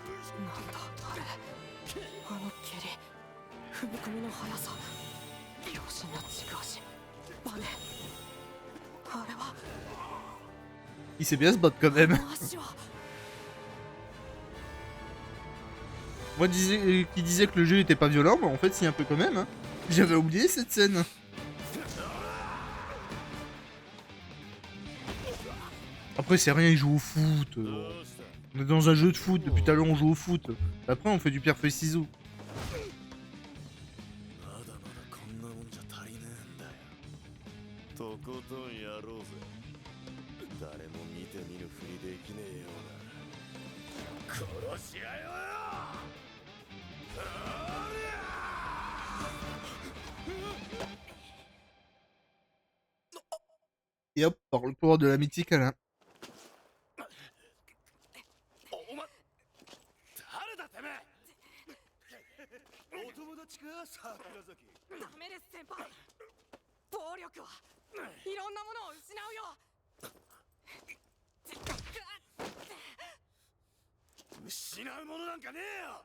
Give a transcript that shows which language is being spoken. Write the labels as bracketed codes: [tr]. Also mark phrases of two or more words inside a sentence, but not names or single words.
[ja] なんだあれ、あの蹴り、踏み込みの速さ、強靭な軸足、バネ、あれは [fr] Il sait bien se battre quand même. [ja] あの足は [fr] Moi qui disais que le jeu était pas violent, mais en fait si un peu quand même. Hein. J'avais oublié cette scène. Après c'est rien, il joue au foot. On est dans un jeu de foot, depuis tout à l'heure on joue au foot. Après on fait du pierre feuille ciseaux. [ja] まだまだこんなもんじゃ足りねえんだよ。とことんやろうぜ。誰も見て見ぬふりできねえような。殺し合いよ。 [fr] Et hop, par le pouvoir de l'amitié câlin. [ja] お前誰だてめえ。お友達か桜崎。ダメです先輩、暴力はいろんなものを失うよ。失うものなんかねえよ。